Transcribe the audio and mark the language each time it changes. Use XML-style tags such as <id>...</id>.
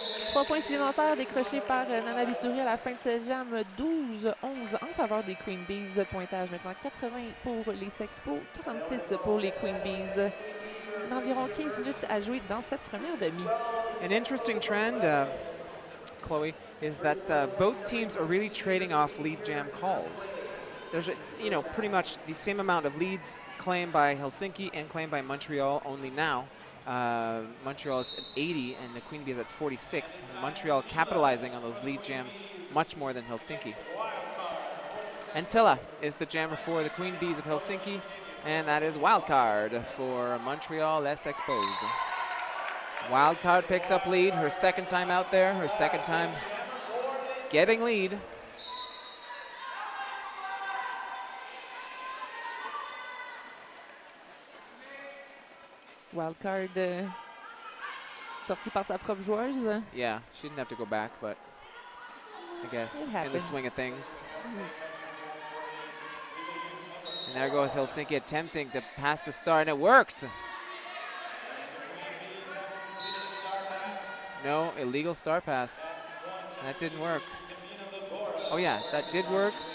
<fr>Trois points supplémentaires décrochés par Nana Bistouri à la fin de ce jam. 12-11 en faveur des Queen Bees. Pointage maintenant 80 pour les Sexpos, 46 pour les Queen Bees. D'environ 15 minutes à jouer dans cette première demi.</fr> <en>An interesting trend, Chloe, is that both teams are really trading off lead jam calls. There's, pretty much the same amount of leads claimed by Helsinki and claimed by Montreal, only now Montreal is at 80 and the Queen Bee is at 46. Montreal capitalizing on those lead jams much more than Helsinki. Antilla is the jammer for the Queen Bees of Helsinki, and that is Wildcard for Montreal Les Expos. Wildcard picks up lead, her second time out there, her second time getting lead.</en> <fr>Wildcard sorti par sa propre joueuse.</fr> <en>Yeah, she didn't have to go back, but I guess in the swing of things. And there goes Helsinki attempting to pass the star, and it worked. No, illegal star pass. That didn't work. Oh yeah, that did work.</en>